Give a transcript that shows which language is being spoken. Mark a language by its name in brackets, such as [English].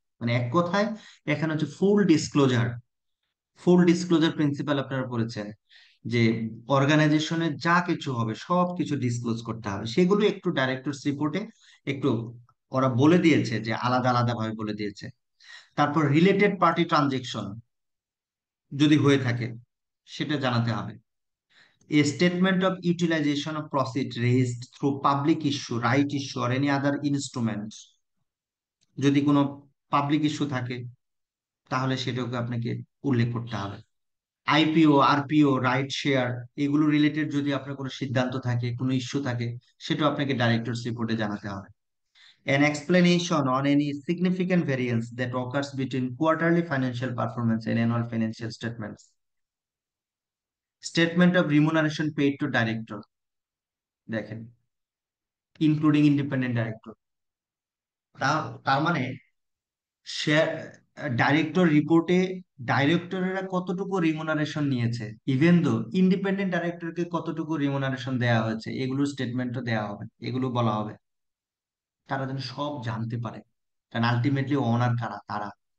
[Bangla] মানে এক কথায় এখানে হচ্ছে ফুল ডিসক্লোজার। ফুল ডিসক্লোজার প্রিন্সিপাল আপনারা পড়েছেন, যে অর্গানাইজেশনে যা কিছু হবে সব কিছু ডিসক্লোজ করতে হবে। সেগুলো একটু ডাইরেক্টরস রিপোর্টে একটু ওরা বলে দিয়েছে, যে আলাদা আলাদা ভাবে বলে দিয়েছে। তারপর রিলেটেড পার্টি ট্রানজেকশন যদি হয়ে থাকে, সেটা জানাতে হবে। [English] A statement of utilization of proceed raised through public issue, right issue, or any other instrument, [Bangla] যদি কোনো পাবলিক ইস্যু থাকে তাহলে সেটাকে আপনাকে উল্লেখ করতে হবে। আইপিও, আরপিও, রাইট শেয়ার, এগুলো রিলেটেড যদি আপনার কোনো সিদ্ধান্ত থাকে, কোনো ইস্যু থাকে, সেটাও আপনাকে ডাইরেক্টরস রিপোর্টে জানাতে হবে। [English] An explanation on any significant variance that occurs between quarterly financial performance and annual financial statements. Statement of remuneration paid to director, [Bangla] দেখেন, [English] Including independent director. [Bangla] তার মানে শেয়ার ডাইরেক্টর রিপোর্টে ডাইরেক্টরেরা কতটুকু রিমুনারেশন নিয়েছে, ইভেন দো ইন্ডিপেন্ডেন্ট ডাইরেক্টরকে কতটুকু remuneration দেওয়া হয়েছে, এগুলোর স্টেটমেন্টও দেওয়া হবে, এগুলো বলা হবে, তারা যেন সব জানতে পারে, কারণ আলটিমেটলি ওনার কারা তারা।